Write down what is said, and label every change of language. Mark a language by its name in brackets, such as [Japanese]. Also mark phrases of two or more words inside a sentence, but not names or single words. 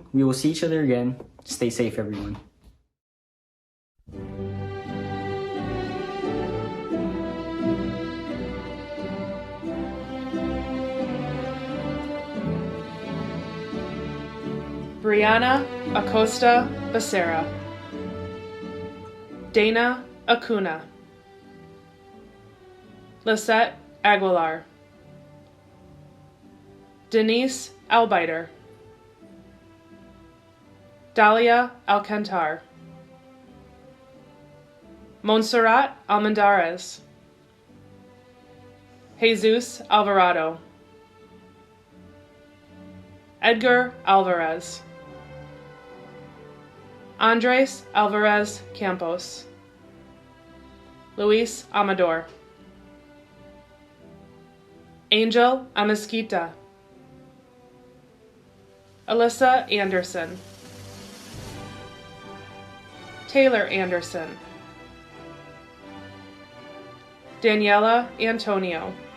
[English] We will see each other again. Stay safe, everyone. Brianna Acosta Becerra, Dana Acuna, Lisette Aguilar, Denise Albiter, Dalia Alcantar, Montserrat Almendarez, Jesus Alvarado, Edgar Alvarez, Andres Alvarez Campos, Luis Amador, Angel Amezquita, Alyssa Anderson, Taylor Anderson, Daniela Antonio,